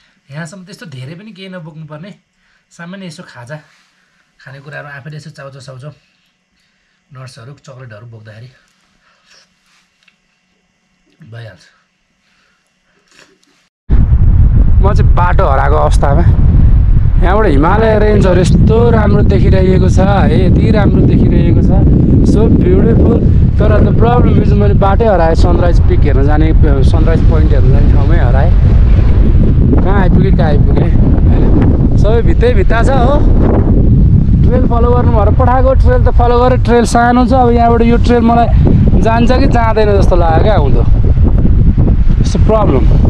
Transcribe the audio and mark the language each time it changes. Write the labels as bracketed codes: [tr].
[ne] यहाँसम्म त्यस्तो धेरै पनि केही नबोक्नुपर्ने, सामान्य यसो खाजा खानेकुराहरू आफैले यसो चाउचाउ साउचाउ नट्सहरू चक्लेटहरू बोक्दाखेरि भइहाल्छ। म चाहिँ बाटो हराएको अवस्थामा यहाँबाट हिमालय रेन्जहरू यस्तो राम्रो देखिरहेको छ है, यति राम्रो देखिरहेको छ, [en] So beautiful. [ne] तर [en] the problem is [ne] मैले बाटै हराएँ। सनराइज पिक हेर्न जाने, सनराइज पोइन्ट हेर्न जाने ठाउँमै हराएँ। कहाँ आइपुगेँ होइन, सबै भित्ता छ हो। ट्रेल फलो गर्नु भएर पठाएको, ट्रेल त फलो गरेँ, ट्रेल सानो छ। अब यहाँबाट यो ट्रेल मलाई जान्छ कि जाँदैन जस्तो लाग्यो क्या हुँदो। [en] It's a problem.